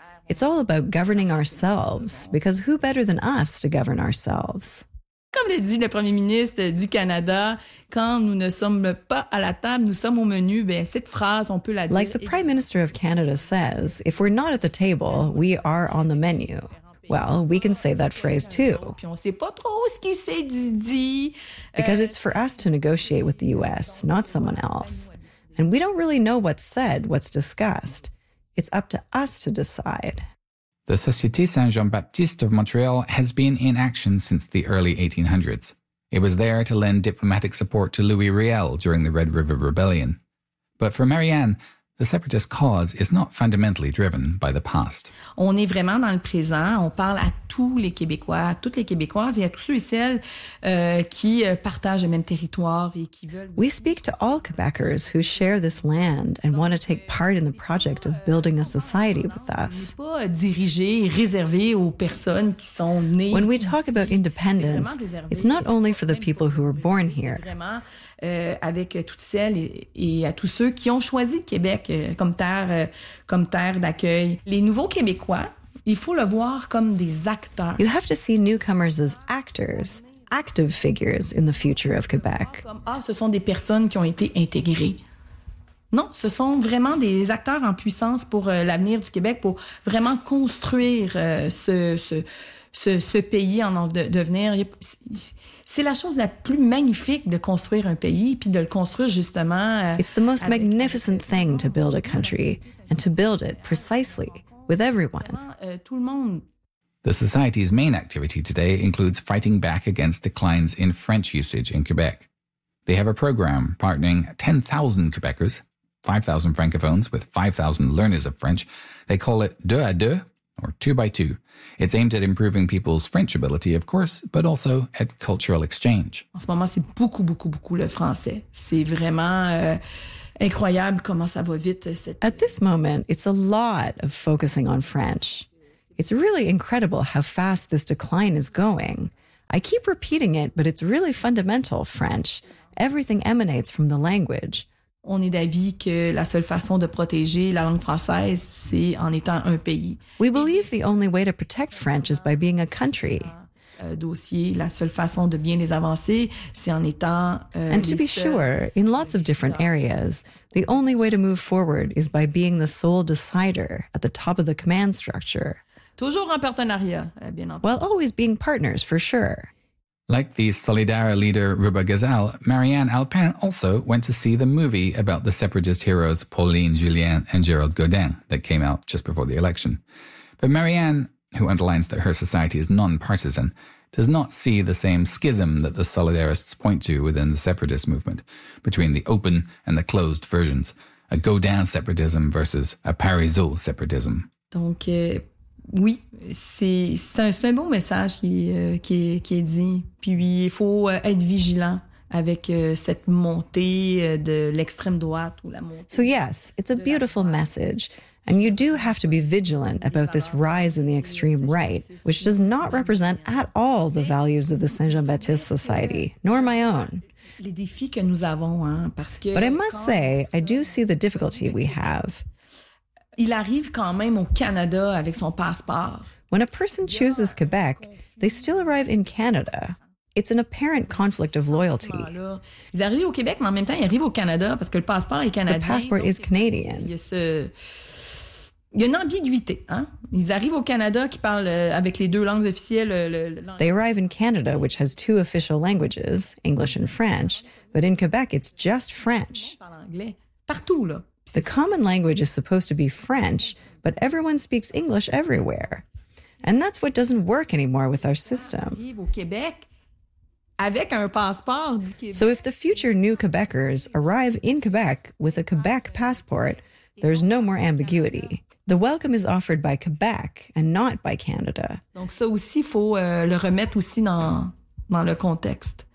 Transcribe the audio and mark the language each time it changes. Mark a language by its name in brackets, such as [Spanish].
[English] It's all about governing ourselves, because who better than us to govern ourselves? [French] Comme l'a dit le premier ministre du Canada, quand nous ne sommes pas à la table, nous sommes au menu, ben, cette phrase, on peut la dire... [English] Like the prime minister of Canada says, if we're not at the table, we are on the menu. Well, we can say that phrase too. [French] Puis on sait pas trop ce qui s'est dit. [English] Because it's for us to negotiate with the US, not someone else. And we don't really know what's said, what's discussed. It's up to us to decide. The Société Saint-Jean-Baptiste of Montreal has been in action since the early 1800s. It was there to lend diplomatic support to Louis Riel during the Red River Rebellion. But for Marianne, the separatist cause is not fundamentally driven by the past. [French] On est vraiment dans le présent. On parle à tous les Québécois, à toutes les Québécoises et à tous ceux et celles qui partagent le même territoire et qui veulent. [English] We speak to all Quebecers who share this land and want to take part in the project of building a society with us. [French] On n'est pas dirigé, réservé aux personnes qui sont nées. [English] When we talk about independence, it's not only for the people who were born here. [French] Avec toutes celles et à tous ceux qui ont choisi le Québec comme terre d'accueil. Les nouveaux Québécois, il faut le voir comme des acteurs. [English] You have to see newcomers as actors, active figures in the future of Quebec. [French] Ah, ce sont des personnes qui ont été intégrées. Non, ce sont vraiment des acteurs en puissance pour l'avenir du Québec, pour vraiment construire ce pays en devenir... C'est la chose la plus magnifique de construire un pays puis de le construire justement... [English] It's the most magnificent thing to build a country and to build it precisely with everyone. [French] Tout le monde. [English] The society's main activity today includes fighting back against declines in French usage in Quebec. They have a program partnering 10,000 Quebecers, 5,000 francophones with 5,000 learners of French. They call it deux à deux, or two by two. It's aimed at improving people's French ability, of course, but also at cultural exchange. [French] En ce moment, c'est beaucoup, beaucoup, beaucoup le français. C'est vraiment incroyable comment ça va vite. [English] At this moment, it's a lot of focusing on French. It's really incredible how fast this decline is going. I keep repeating it, but it's really fundamental, French. Everything emanates from the language. [French] On est d'avis que la seule façon de protéger la langue française, c'est en étant un pays. [English] We believe the only way to protect French is by being a country. [French] La seule façon de bien les avancer, c'est en étant... [English] And to be sure, in lots of different areas, the only way to move forward is by being the sole decider at the top of the command structure. [French] Toujours en partenariat, bien entendu. [English] While always being partners, for sure. Like the Solidaire leader Ruba Gazal, Marianne Alpin also went to see the movie about the separatist heroes Pauline Julien and Gerald Godin that came out just before the election. But Marianne, who underlines that her society is non-partisan, does not see the same schism that the Solidarists point to within the separatist movement, between the open and the closed versions, a Godin separatism versus a Parizeau separatism. [French] Donc, oui, c'est un beau message qui est dit. Puis il faut être vigilant avec cette montée de l'extrême droite ou la montée. [English] So yes, it's a beautiful message. And you do have to be vigilant about this rise in the extreme right, which does not represent at all the values of the Saint-Jean-Baptiste Society, nor my own. [French] Les défis que nous avons, hein, parce que [English] but I must say, I do see the difficulty we have. [French] Il arrive quand même au Canada avec son passeport. [English] When a person chooses Quebec, they still arrive in Canada. It's an apparent conflict of loyalty. [French] Ils arrivent au Québec, mais en même temps, ils arrivent au Canada parce que le passeport est canadien. [English] The passport is Canadian. [French] Il y a une ambiguïté, hein? Ils arrivent au Canada qui parle avec les deux langues officielles. [English] They arrive in Canada, which has two official languages, English and French, but in Quebec, it's just French. [French] Partout, là. [English] The common language is supposed to be French, but everyone speaks English everywhere. And that's what doesn't work anymore with our system. So if the future new Quebecers arrive in Quebec with a Quebec passport, there's no more ambiguity. The welcome is offered by Quebec and not by Canada. [French] Donc ça aussi, il faut le remettre aussi dans le contexte.